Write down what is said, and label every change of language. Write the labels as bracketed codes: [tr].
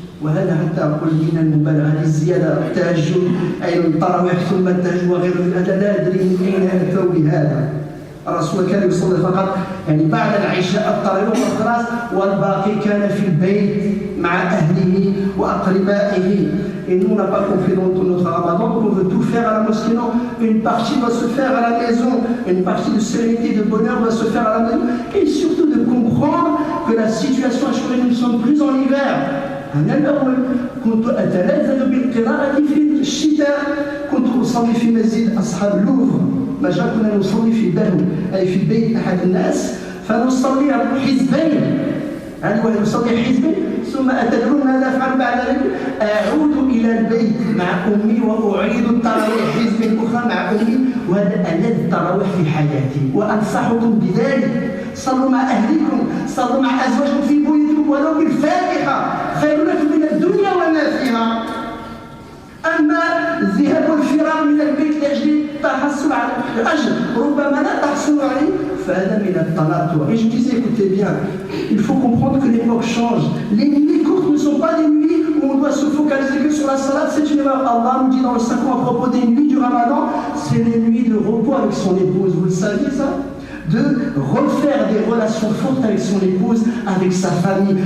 [ar] وهذا حتى أقول من المبالغة للزيادة التهجد أي التراويح ثم التهجد وغير هذا لا أدري من أين أتوا بهذا. الرسول كان يصلي فقط يعني بعد العشاء الطويل والخلاص والباقي كان في البيت مع أهله وأقربائه. [fr] Et nous, on n'a pas compris dans notre ramadan qu'on veut tout faire à la mosquée. Non, une partie doit se faire à la maison, une partie de sérénité, de bonheur doit se faire à la maison. Et surtout de comprendre que la situation actuelle, nous ne sommes plus en hiver. [ar] أنا الأول كنت أتلذذ بالقراءة في الشتاء، كنت أصلي في مسجد أصحاب لوفر، ما جاء كنا نصلي في بلو أي في بيت أحد الناس فنصلي حزبين، يعني واحد يصلي حزبين ثم أتدرون ماذا أفعل بعد ذلك؟ أعود إلى البيت مع أمي وأعيد التراويح حزب أخرى مع أمي، وهذا ألذ التراويح في حياتي وأنصحكم بذلك. صلوا مع أهلكم، صلوا مع أزواجكم في بيوتكم ولو بالفاتحة خير لكم من الدنيا وما فيها. أما الذهاب والفرار من البيت لأجل التحصل على الأجر ربما لا تحصل عليه فهذا من التنطع. [fr] Et je disais, écoutez bien, il faut comprendre que l'époque change. Les nuits courtes ne sont pas des nuits où on doit se focaliser que sur la salade. C'est une erreur. Allah nous dit dans le Saint-Coran à propos des nuits du Ramadan, c'est les nuits de repos avec son épouse. Vous le saviez ça? De refaire des relations fortes avec son épouse, avec sa famille.